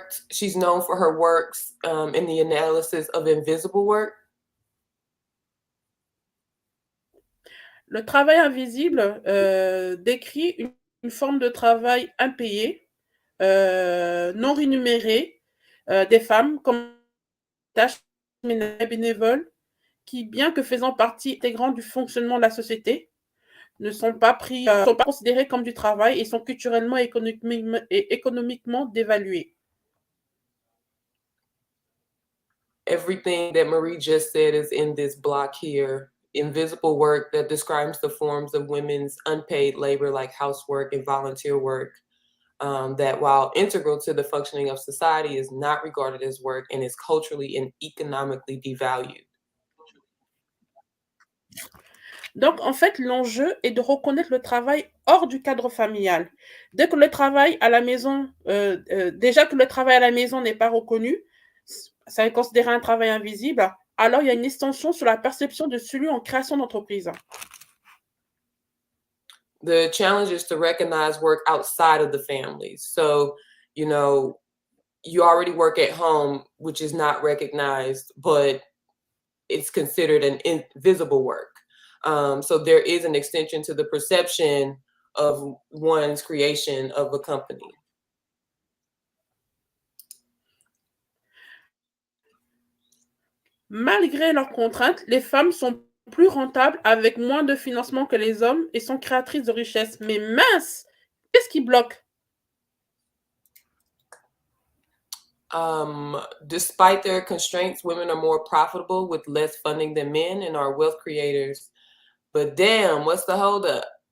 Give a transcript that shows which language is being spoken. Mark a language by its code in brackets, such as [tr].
[en] She's known for her works in the analysis of invisible work. [fr] Le travail invisible décrit une forme de travail impayé, non rémunéré, des femmes comme tâches bénévoles qui, bien que faisant partie intégrante du fonctionnement de la société, ne sont pas considérées comme du travail et sont culturellement et économiquement dévaluées. [en] Everything that Marie just said is in this block here. Invisible work that describes the forms of women's unpaid labor like housework and volunteer work that, while integral to the functioning of society, is not regarded as work and is culturally and economically devalued. [fr] Donc, en fait, l'enjeu est de reconnaître le travail hors du cadre familial. Dès que le travail à la maison, déjà que le travail à la maison n'est pas reconnu, ça est considéré un travail invisible, alors il y a une extension sur la perception de celui en création d'entreprise. [en] The challenge is to recognize work outside of the family. So, you know, you already work at home, which is not recognized, but it's considered an invisible work. So there is an extension to the perception of one's creation of a company. [fr] Malgré leurs contraintes, les femmes sont plus rentables avec moins de financement que les hommes et sont créatrices de richesse. Mais mince, qu'est-ce qui bloque? [en] Despite their constraints, women are more profitable with less funding than men and are wealth creators. But damn, what's the holdup?